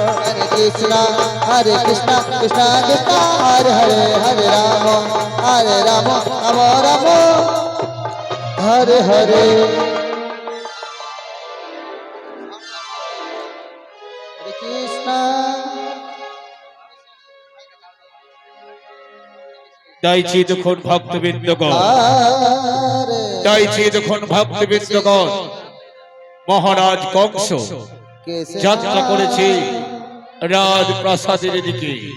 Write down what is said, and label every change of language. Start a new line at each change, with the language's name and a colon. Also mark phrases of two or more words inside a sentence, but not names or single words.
Sanskrit: Hare Krishna, Hare Krishna, Krishna Krishna, Hare Hare, Hare Rama, Hare Rama, Rama Rama, Hare Hare. Hare Krishna.
Bangla: চাইছি যখন ভক্তবৃন্দগণ,
Sanskrit: Hare
Bangla: চাইছি যখন ভক্তবৃন্দগণ, মহারাজ কংস যাত্রা করেছে রাজপ্রাসাদের দিকে।